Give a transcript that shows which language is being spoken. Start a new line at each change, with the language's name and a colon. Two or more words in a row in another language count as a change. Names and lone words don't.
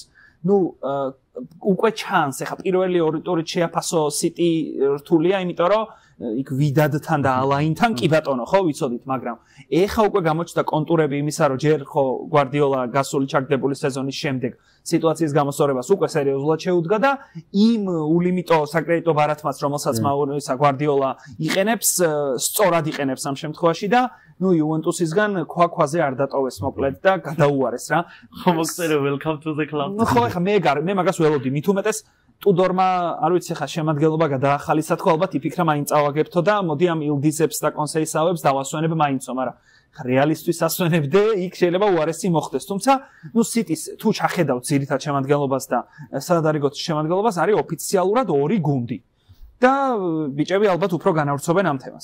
Georgian: ნუ უკვე ჩანს, ეხა პირველი 2 ტურით შეაფასო სიტი რთულია, იმიტომ რომ იქ ვიდადთან და ალაინთან კი ბატონო ხო ვიცოდით, მაგრამ ეხა უკვე გამოჩნდა კონტურები იმისა, რომ ჯერ ხო გვარდიოლა გასული ჩაგდებული სეზონის შემდეგ სიტუაციის გამოსწორებას უკვე სერიოზულად შეუდგა და იმ ულიმიტო საკრედიტო ბარათმაც, რომელსაც მაურისა გვარდიოლა იყენებს, სწორად იყენებს ამ შემთხვევაში და ნუ იუვენტუსისგან ქვაზე არ დატოვეს მოკლედ და გადაუარეს რა. ხო მოგწერე
English: welcome to the club.
Georgian: ხო ეხა მე მაგას ველოდი, მით უმეტეს ტუდორმა არ ვიცი ხა შემადგენლობა გადაახალისა თქო ალბათ იფიქრა მაინც წავაგებთო და მოდი ამ ილდიზებს და კონსეისავებს დავასვენებ მაინცო, მაგრამ რეალისტვის ასვენებდე იქ შეიძლება უარესი მოხდეს, თუმცა ნუ სიტის თუ ჩახედავთ ძირითად შემადგენლობას და სადარიგოთის შემადგენლობას არის ოფიციალურად 2 გუნდი და ბიჭები ალბათ უფრო განავრცობენ ამ თემას.